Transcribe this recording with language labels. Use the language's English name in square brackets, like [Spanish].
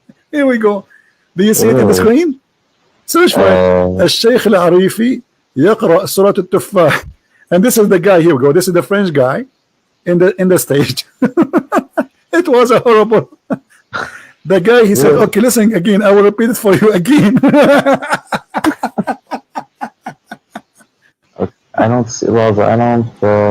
[English] Here we go. Do you see it in the screen? Search for it. [Arabic] الشيخ العريفي يقرأ سورة التفاح. [English] And this is the guy. Here we go. This is the French guy in the stage. It was a horrible. The guy, he said, okay, listen again. I will repeat it for you again. I don't see. Well, I don't.